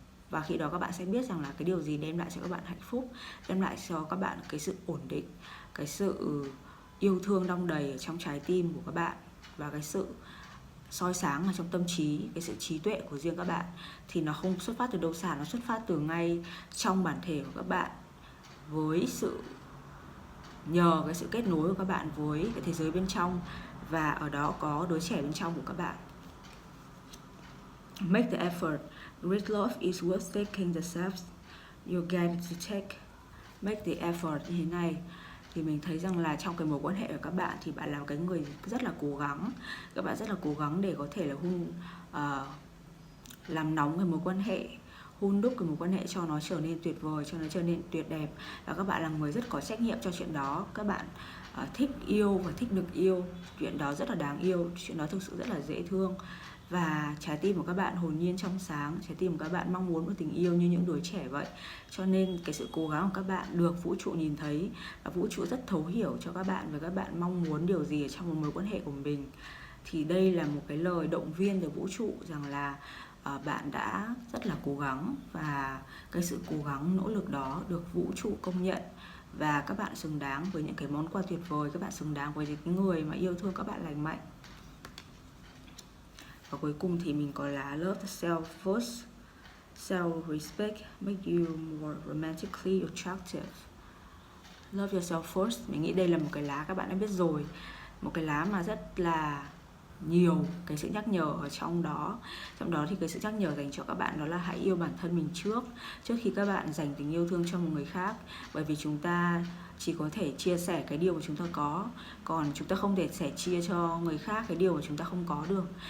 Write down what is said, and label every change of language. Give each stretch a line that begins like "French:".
Vietnamese: Và khi đó các bạn sẽ biết rằng là cái điều gì đem lại cho các bạn hạnh phúc, đem lại cho các bạn cái sự ổn định, cái sự yêu thương đong đầy ở trong trái tim của các bạn, và cái sự soi sáng ở trong tâm trí, cái sự trí tuệ của riêng các bạn. Thì nó không xuất phát từ đâu xa, nó xuất phát từ ngay trong bản thể của các bạn, với nhờ cái sự kết nối của các bạn với cái thế giới bên trong, và ở đó có đứa trẻ bên trong của các bạn.
English: Make the effort. Great love is worth taking the steps you're guided to take.
Vietnamese: Make the effort như thế này thì mình thấy rằng là trong cái mối quan hệ của các bạn thì bạn là cái người rất là cố gắng. Các bạn rất là cố gắng để có thể là làm nóng cái mối quan hệ, hun đúc cái mối quan hệ cho nó trở nên tuyệt vời, cho nó trở nên tuyệt đẹp. Và các bạn là người rất có trách nhiệm cho chuyện đó. Các bạn thích yêu và thích được yêu. Chuyện đó rất là đáng yêu, chuyện đó thực sự rất là dễ thương. Và trái tim của các bạn hồn nhiên trong sáng, trái tim của các bạn mong muốn một tình yêu như những đứa trẻ vậy. Cho nên cái sự cố gắng của các bạn được vũ trụ nhìn thấy, và vũ trụ rất thấu hiểu cho các bạn, và các bạn mong muốn điều gì ở trong một mối quan hệ của mình. Thì đây là một cái lời động viên từ vũ trụ rằng là bạn đã rất là cố gắng, và cái sự cố gắng nỗ lực đó được vũ trụ công nhận, và các bạn xứng đáng với những cái món quà tuyệt vời, các bạn xứng đáng với những người mà yêu thương các bạn lành mạnh. Và cuối cùng thì mình có lá Love Self First.
English: Self-respect make you more romantically attractive. Love yourself first.
Vietnamese: Mình nghĩ đây là một cái lá các bạn đã biết rồi, một cái lá mà rất là nhiều cái sự nhắc nhở ở trong đó. Trong đó thì cái sự nhắc nhở dành cho các bạn đó là hãy yêu bản thân mình trước khi các bạn dành tình yêu thương cho một người khác. Bởi vì chúng ta chỉ có thể chia sẻ cái điều mà chúng ta có, còn chúng ta không thể sẻ chia cho người khác cái điều mà chúng ta không có được.